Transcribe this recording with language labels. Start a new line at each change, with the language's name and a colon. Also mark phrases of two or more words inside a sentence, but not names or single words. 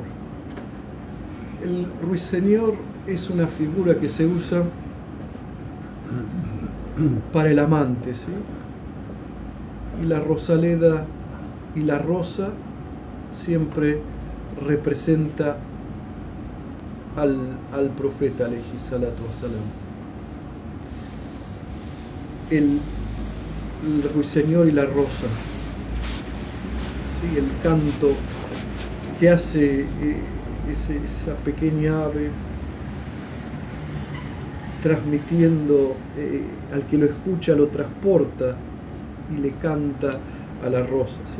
Spanish: El ruiseñor es una figura que se usa para el amante, ¿sí? Y la rosaleda y la rosa siempre representa al profeta,
Arabic: عليه الصلاة والسلام.
Spanish: El ruiseñor y la rosa, ¿sí? El canto que hace esa pequeña ave, transmitiendo, al que lo escucha lo transporta y le canta a la rosa, ¿sí?